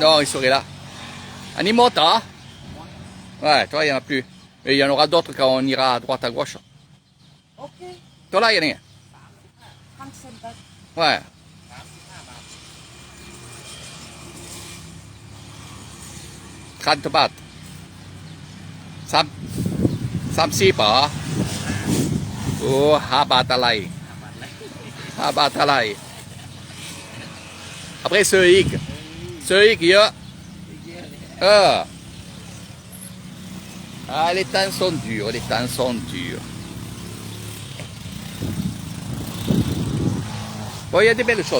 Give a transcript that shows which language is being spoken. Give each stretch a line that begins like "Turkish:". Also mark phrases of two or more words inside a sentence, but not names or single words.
French: Non, il serait là. Animota. Ouais, toi il n'y en a plus. Mais il y en aura d'autres quand on ira à droite à gauche. Ok, Toi là, il y en a. 35 bahts. Ouais. Trente baht.
Thai: 30บาทโอ้5 บาทอะไร5 บาทอะไร
French: Après ce hic. Ce hic, il y a. Ah, les temps sont durs, les temps sont durs. Bon, il y a des belles choses.